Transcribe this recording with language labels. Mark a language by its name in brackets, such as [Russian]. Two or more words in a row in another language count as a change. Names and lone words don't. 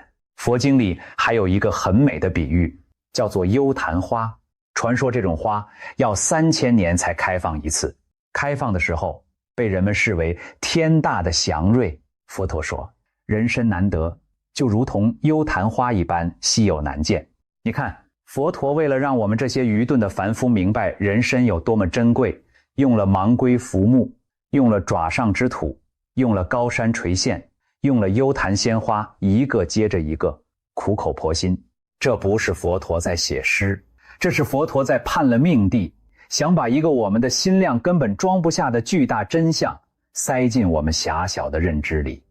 [Chinese] 佛經裡還有一個很美的比喻，叫做幽曇花。傳說這種花要3000年才開放一次，開放的時候被人們視為天大的祥瑞。佛陀說，人身難得，就如同幽曇花一般稀有難見。你看，佛陀為了讓我们這些愚鈍的凡夫明白人身有多麼珍貴，用了盲龜浮木，用了爪上之土，用了高山垂線，用了幽曇鮮花，一個接着一個，苦口婆心。這不是佛陀在寫詩，這是佛陀在判了命地，想把一個我們的心量根本裝不下的巨大真相塞進我們狹小的認知裡。